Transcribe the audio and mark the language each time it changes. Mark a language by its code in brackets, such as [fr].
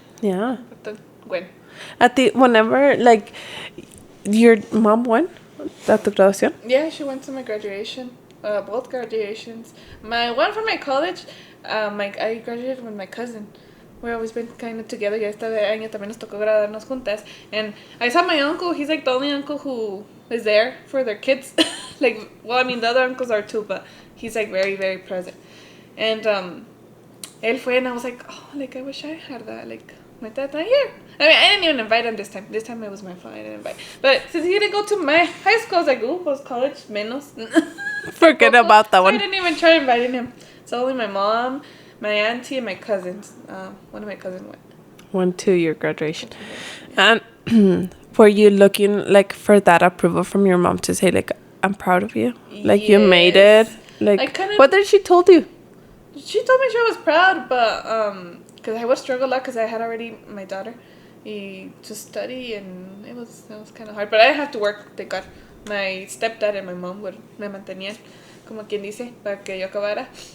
[en] Yeah. [es] Bueno. [en] At the, whenever, like, your mom went at [es] tu graduación? [en] Yeah, she went to my graduation. Both graduations. My one from my college, I graduated with my cousin. We've always been kind of together. [es] Ya este año también nos tocó graduarnos juntas. [en] And I saw my uncle. He's like the only uncle who is there for their kids. Like, well, I mean, the other uncles are too, but he's like very, very present. And [es] él fue, [en] and I was like, oh, like, I wish I had that. Like, my dad not here. I mean, I didn't even invite him this time. This time it was my fault. I didn't invite. But since he didn't go to my high school, I was like, ooh, post college, menos. Forget about that one. I didn't even try inviting him. So only my mom, my auntie, and my cousins. One of my cousins went. Went to your graduation. And were you looking, like, for that approval from your mom to say, like, I'm proud of you? Like, you made it? Like, what did she told you? She told me she was proud, but because I would struggle a lot because I had already my daughter to study, and it was kind of hard. But I have to work, thank God. My stepdad and my mom [es] me mantenían, como quien dice, para que yo acabara.